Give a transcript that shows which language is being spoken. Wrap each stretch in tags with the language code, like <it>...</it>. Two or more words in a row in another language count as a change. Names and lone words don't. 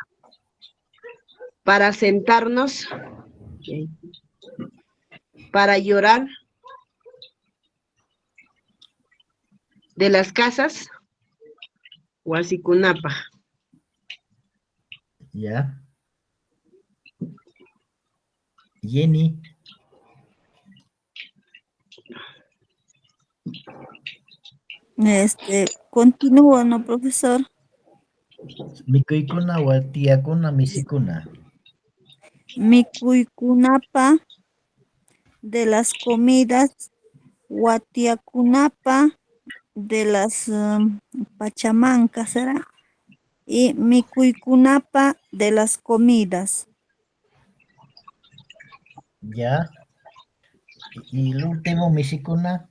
<es>Para sentarnos, para llorar, de las casas, wasikunapaq. ¿Ya? Jenny, Continúo, ¿no, profesor?</es> <qu>mikuykuna, watiyakuna, misikuna.</qu> <es>Mikuykunapa de las comidas, watiakunapa de las pachamancas, ¿será? Y mikuykunapa de las comidas. ¿Ya? Y el último, misikuna,</es>